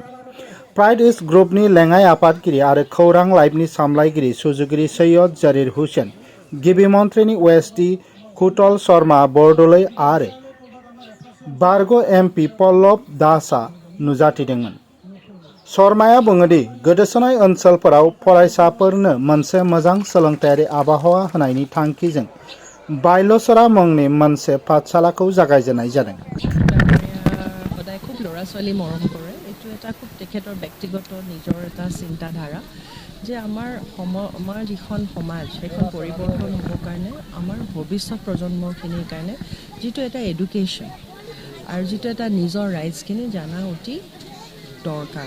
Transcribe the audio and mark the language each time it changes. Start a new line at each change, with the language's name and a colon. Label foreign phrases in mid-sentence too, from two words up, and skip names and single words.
Bodo: प्राइड इस्ट ग्रुपनि लेङाइ आफादगिरि आरो खौरां लाइभनि सामलायगिरि सुजुगिरि सैयद जरिर हुसैन गिबि मन्त्रिनि वेस्टि कुतल शर्मा बरदलै आरो बारग' एमपि पल्लव दासआ नुजाथिदोंमोन। शर्माया बुङोदि गोदोसोनाय ओनसोलफोराव फरायसाफोरनो मोनसे मोजां सोलोंथायारि आबहावा होनायनि थांखिजों बाल्यसरा मुंनि मोनसे पाठशालाखौ जागायजेननाय जादों।
Assamese: সদায় খুব ল'ৰা ছোৱালী মৰম কৰে। এইটো এটা খুব তেখেতৰ ব্যক্তিগত নিজৰ এটা চিন্তাধাৰা যে আমাৰ যিখন সমাজ সেইখন পৰিৱৰ্তন হ'বৰ কাৰণে আমাৰ ভৱিষ্যত প্ৰজন্মখিনিৰ কাৰণে যিটো এটা এডুকেশ্যন আৰু যিটো এটা নিজৰ ৰাইটছখিনি জানা অতি দৰকাৰ।